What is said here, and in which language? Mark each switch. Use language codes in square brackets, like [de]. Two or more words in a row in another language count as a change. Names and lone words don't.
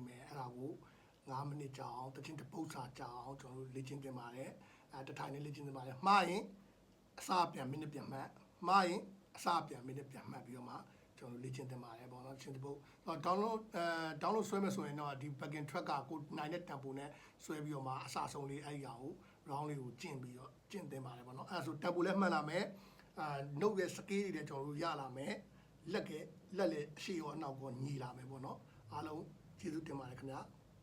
[my] မယ်အဲ့ဒါကို9မိနစ်ကြာအောင်တစ်ချင်းတစ်ပုတ်စာကြာအောင်ကျွန်တော်တို့လေ့ကျင့်သင်ပါတယ်တစ်ထိုင်နဲ့လေ့ကျင့်သင်ပါတယ်မှား ရင်အစပြန်မိနစ်ပြန်မှတ်မှားရင်အစပြန်မိနစ်ပြန်မှတ်ပြီးတော့မှကျွန်တော်လေ့ကျင့်သင်ပါတယ်ပေါ့နော်ချင်းတစ်ပုတ်download ဆွဲမယ်ဆိုရင်တော့ဒီ [en] back-in track [my] ကကိုနိုင်တဲ့ tempo နဲ့ဆွဲပြီးတော့မှအစဆုံးလေးအဲ့ဒီဟာကို round လေးကိုကျင့်ပြီးတော့ကျင့်သင်ပါတယ်ပေါ့နော်အဲ့ဒါဆို tempo လည်းမှတ်လာမယ်နှုတ်ရဲ့ scale တွေလည်းကျွန်တော်တို့ရလာမယ်လက်လည်းအရှိရောအနောက်ကောညီလာမယ်ပေါ့နော်အားလုံးကျေးဇူးတင်ပါတယ်ခင်ဗျာ